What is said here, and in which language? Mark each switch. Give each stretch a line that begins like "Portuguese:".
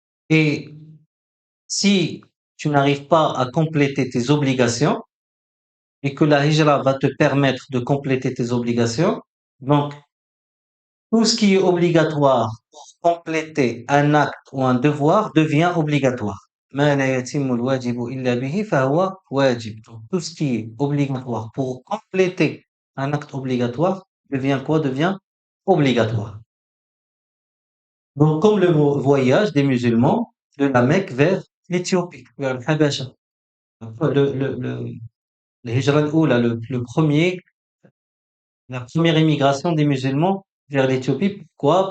French: Et si tu n'arrives pas à compléter tes obligations et que la hijra va te permettre de compléter tes obligations, donc tout ce qui est obligatoire pour compléter un acte ou un devoir devient obligatoire.
Arabic: ما لا يتم الواجب إلا به فهو واجب.
French: Donc, tout ce qui est obligatoire pour compléter un acte obligatoire devient quoi? Devient obligatoire. Donc, comme le voyage des musulmans de la Mecque vers l'Éthiopie, vers le Habasha. Le Hijra al-Oula, la première émigration des musulmans vers l'Éthiopie. Pourquoi?